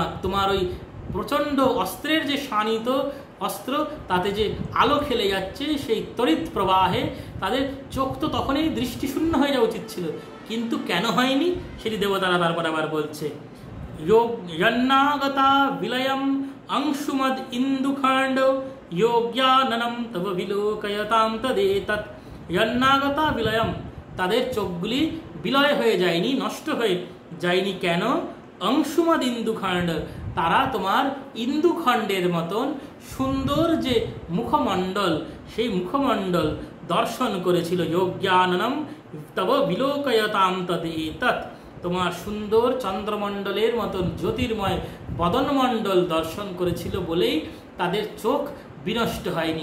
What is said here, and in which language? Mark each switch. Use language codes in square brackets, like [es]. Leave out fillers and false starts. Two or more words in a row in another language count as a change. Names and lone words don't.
[bn] তোমার ওই প্রচণ্ড অস্ত্রের যে শানিত অস্ত্র, তাতে যে আলো খেলে যাচ্ছে, সেই তড়িৎ প্রবাহে তাদের চোখ তো তখনই দৃষ্টিশূন্য হয়ে যাওয়া উচিত ছিল, কিন্তু কেন হয়নি সেটি দেবতারা তারপর আবার বলছে। [sa] যন্নাগতা বিলয়ম अंशुमद इंदुखंड योग्याननम तव विलोकयताम तदेतत्। यन्नागता विलयम, [bn] তাদের চোখগুলি বিলয় হয়ে যায়নি, নষ্ট হয়ে যায়নি কেন? [sa] अंशुमद इंदुखंड, [bn] তারা তোমার ইন্দুখণ্ডের মতন সুন্দর যে মুখমণ্ডল, সেই মুখমণ্ডল দর্শন করেছিল। [sa] যোগ্যাননম তব বিলোকয়তাম তদেতৎ, [bn] তোমার সুন্দর চন্দ্রমণ্ডলের মতন জ্যোতির্ময় বদনমণ্ডল দর্শন করেছিল বলেই তাদের চোখ বিনষ্ট হয়নি।